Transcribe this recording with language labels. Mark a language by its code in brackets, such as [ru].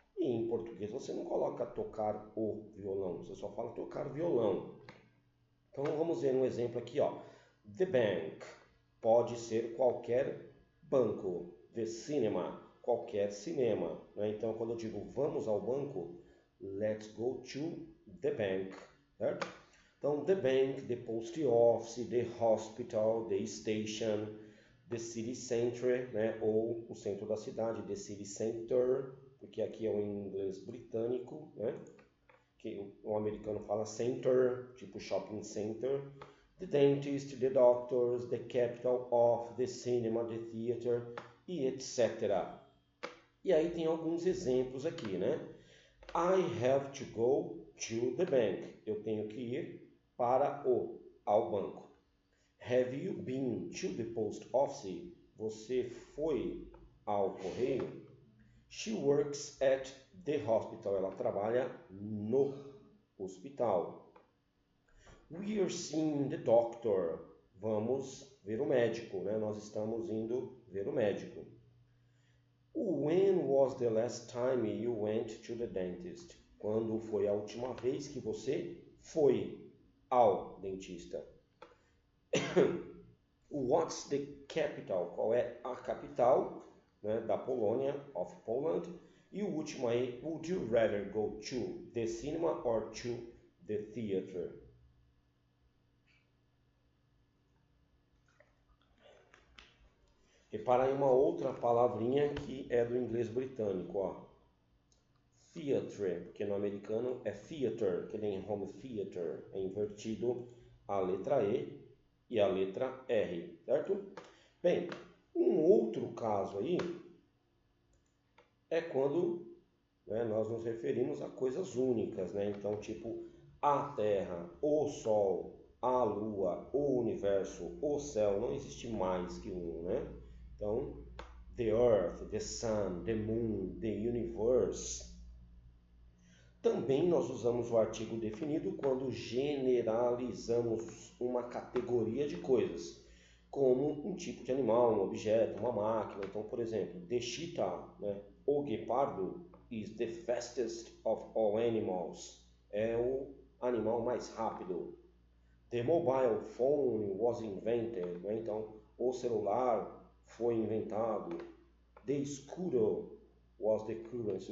[pt] E em português você não coloca tocar o violão, você só fala tocar violão. Então vamos ver um exemplo aqui, ó. The bank pode ser qualquer banco. The cinema, qualquer cinema, né? Então quando eu digo vamos ao banco, let's go to the bank, certo? [en] Então the bank, the post office, the hospital, the station, the city center, né? [pt] Ou o centro da cidade, the city center, porque aqui é o inglês britânico, né? Que o americano fala center, tipo shopping center. [en] The dentist, the doctors, the capital of, the cinema, the theater e etc. [pt] E aí tem alguns exemplos aqui, né? [en] I have to go to the bank. Eu tenho que ir ao banco. Have you been to the post office? Você foi ao correio? She works at the hospital. [pt] Ela trabalha no hospital. [en] We are seeing the doctor. [pt] Vamos ver o médico, né? Nós estamos indo ver o médico. [en] When was the last time you went to the dentist? [pt] Quando foi a última vez que você foi ao dentista? What's the capital? Qual é a capital, né, da Polônia, of Poland? [en] E o último aí, would you rather go to the cinema or to the theater? [pt] Repara aí uma outra palavrinha que é do inglês britânico, ó. Theatre, porque no americano é theater, que nem home theater, é invertido a letra E e a letra R, certo? Bem, um outro caso aí é quando, né, nós nos referimos a coisas únicas, né? Então, tipo, a Terra, o Sol, a Lua, o Universo, o Céu, não existe mais que um, né? [en] Então, the Earth, the Sun, the Moon, the Universe. [pt] Também nós usamos o artigo definido quando generalizamos uma categoria de coisas, como um tipo de animal, um objeto, uma máquina. Então, por exemplo, the cheetah, né? [en] O guepardo is the fastest of all animals. [pt] É o animal mais rápido. The mobile phone was invented, né? Então, o celular foi inventado. [en] The escudo was the currency.